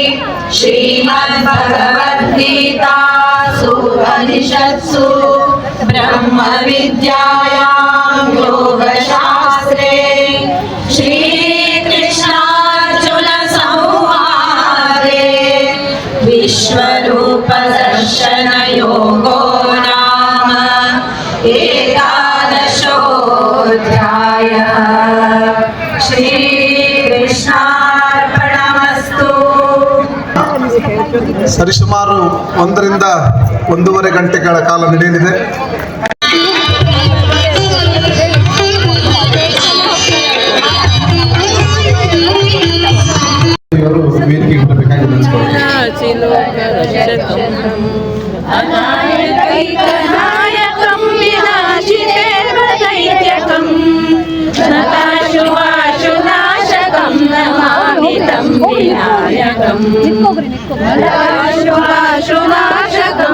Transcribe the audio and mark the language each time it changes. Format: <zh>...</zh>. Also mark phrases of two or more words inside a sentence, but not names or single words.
<sa>श्रीमद्भगवद्गीतासु उपनिषत्सु ब्रह्मविद्यायां योगशास्त्रे श्रीकृष्णार्जुनसंवादे विश्वरूपदर्शनयोगो नाम एकादशोऽध्यायः। ಶ್ರೀಕೃಷ್ಣಾರ್ಪಣಮಸ್ತು.</sa> <kn>ಸರಿಸುಮಾರು 1 ರಿಂದ 1.5 ಗಂಟೆಗಳ ಕಾಲ ನಡೆಯಲಿದೆ. ಇವರು ವೇದಿಕೆಗೆ ಬರಬೇಕಾಗಿ</kn> <sa>अनायकैकनायकं विनाशितेर्वदैत्यकं नताशुभाशुनाशकं नमामि तं विनायकं नताशुभाशुनाशकं</sa>